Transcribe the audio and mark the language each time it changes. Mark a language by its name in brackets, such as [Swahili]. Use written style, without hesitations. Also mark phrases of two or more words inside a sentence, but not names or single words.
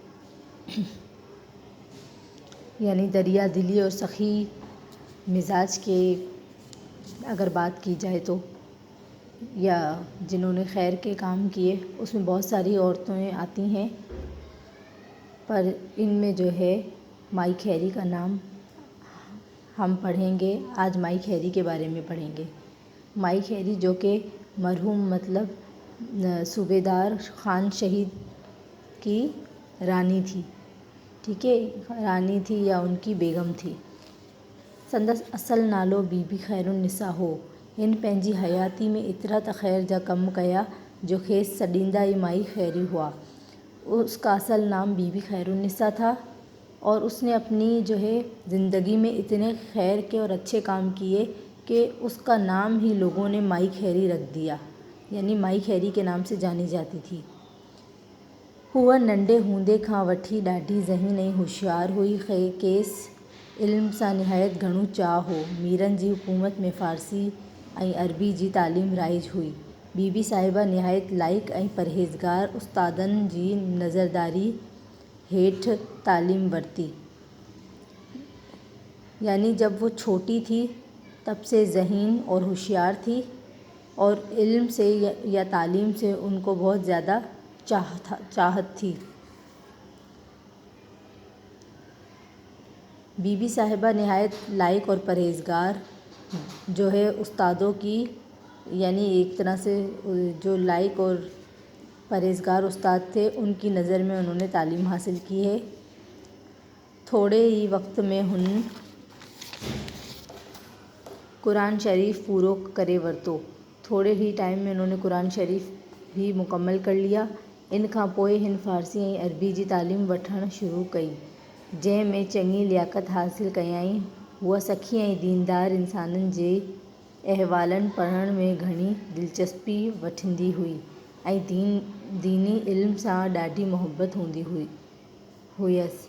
[Hindi] यानी दरिया दिली और सखी मिजाज के अगर बात की जाए तो, या जिन्होंने खैर के काम किए, उसमें बहुत सारी औरतें आती हैं, पर इनमें जो है माई खैरी का नाम हम पढ़ेंगे। आज माई खैरी के बारे में पढ़ेंगे। माई खैरी जो कि मरहूम मतलब सूबेदार ख़ान शहीद की रानी थी, ठीक है, रानी थी या उनकी बेगम थी। [Sindhi] संदसि असल नालो बीबी खैरुन्निसा हो। हिन पंहिंजी हयाती में एतिरा त ख़ैर जा कम कया जो खेसि सॾींदा ई माई खैरी हुआ। [Hindi] उसका असल नाम बीबी खैरुन्निसा था और उसने अपनी जो है ज़िंदगी में इतने खैर के और अच्छे काम किए कि उसका नाम ही लोगों ने माई खैरी रख दिया, यानी माई खैरी के नाम से जानी जाती थी। [Sindhi] हुआ नंढे हूंदे खां वठी ॾाढी ज़हीन ऐं होशियारु हुई। खेसि इल्म सां निहायत घणो चाह हो। मीरनि जी हुकूमत में फ़ारसी ऐं अरबी जी तालीम राइज हुई। बीबी साहिबा निहायत लाइक ऐं परहेज़गार उस्तादनि जी नज़रदारी हेठि तालीम वरिती, [Hindi] यानी जब वो छोटी थी तब से ज़हीन और होशियार थी और इल्म से या तालीम से उनको बहुत ज़्यादा चाहत थी। बीबी साहिबा निहायत लाइक और परहेज़गार जो है उस्तादों की, यानी एक तरह से जो लाइक और परहेज़गार उस्ताद थे उनकी नज़र में उन्होंने तालीम हासिल की है। [Sindhi] थोड़े ही वक्त में हुन कुरान शरीफ पूरो करे वरितो। [Hindi] थोड़े ही टाइम में उन्होंने कुरान शरीफ भी मुकम्मल कर लिया। [Sindhi] इन खां पोइ हिन फ़ारसी ऐं अरबी जी तालीम वठणु शुरू कई, जंहिं में चङी लियाकत हासिल कयाईं। हूअ सखी ऐं दीनदार इंसाननि जे अहवालनि पढ़ण में घणी दिलचस्पी वठंदी हुई ऐं दीनी इल्म सां ॾाढी मुहबत हूंदी हुयसि।